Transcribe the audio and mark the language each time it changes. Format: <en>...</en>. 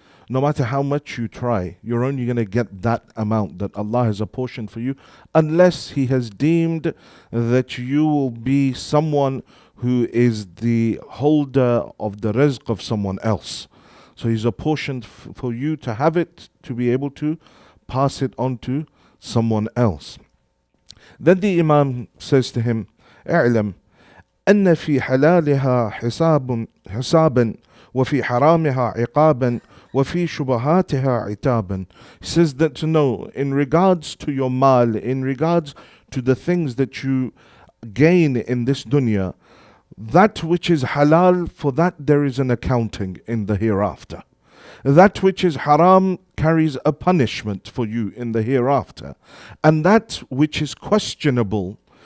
<en>No matter how much you try, you're only going to get that amount that Allah has apportioned for you, unless He has deemed that you will be someone who is the holder of the rizq of someone else. So He's apportioned for you to have it, to be able to pass it on to someone else. Then the Imam says to him,</en> <ar>"اعلم أن في حلالها حسابا وفي حرامها عقابا وفي شبهاتها عتابا."</ar> <en>He says that to know, in regards to your mal, in regards to the things that you gain in this dunya, that which is halal, for that there is an accounting in the hereafter. That which is haram carries a punishment for you in the hereafter. And that which is questionable,</en>